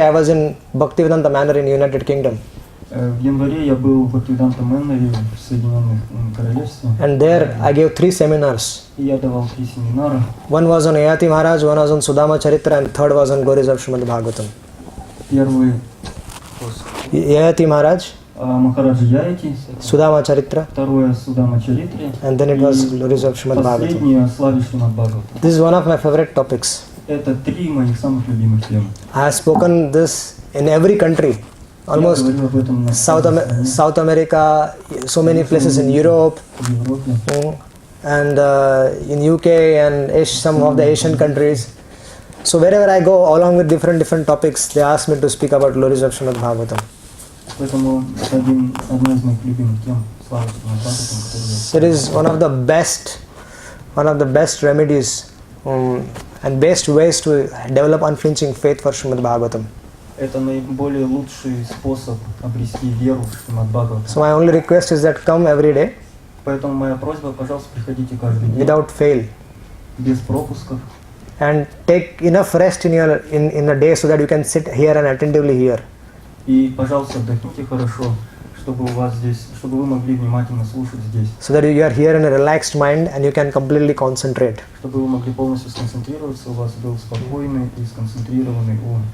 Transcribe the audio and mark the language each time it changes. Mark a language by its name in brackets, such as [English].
[English] I was in Bhaktivedanta Manor in United Kingdom, [Russian] В январе я был в Бхактивиданта Мэннере в Соединенных Королевстве, [English] and there I gave 3 seminars. [Russian] и я давал 3 семинара. [English] One was on Ayati Maharaj, one was on Sudama Charitra, and third was on glories of Srimad Bhagavatam. [Russian] Первый [English] Ayati Maharaj, [Russian] Махараджа Яйти, [English] Sudama Charitra, [Russian] второе Судама Чаритре, [English] and then it was glories of Srimad Bhagavatam. [Russian] последнее о славе Шримад Бхагаватам. [English] This is one of my favorite topics. [Russian] Это 3 моих самых любимых темы. [English] I have spoken this in every country, almost [Russian] Я говорил об этом на [English] South America, so many places in Europe, [Russian] в Европе, [English] and in UK and some of the Asian countries. So wherever I go, along with different topics, they ask me to speak about glories of Srimad Bhagavatam. [Russian] поэтому это одна из моих любимых тем славы Шримад Бхагаватам, которую [English] It is one of the best remedies and best ways to develop unflinching faith for Srimad Bhagavatam. [Russian] это наиболее лучший способ обрести веру в Шримад Бхагаватам. [English] So my only request is that come every day [Russian] Поэтому моя просьба, пожалуйста, приходите каждый день [English] without fail, [Russian] без пропусков [English] and take enough rest in a day so that you can sit here and attentively hear. [Russian] и, пожалуйста, отдохните хорошо, чтобы у вас здесь, чтобы вы могли внимательно слушать здесь, [English] So that you are here in a relaxed mind and you can completely concentrate. [Russian] чтобы вы могли полностью сконцентрироваться, у вас был спокойный и сконцентрированный ум.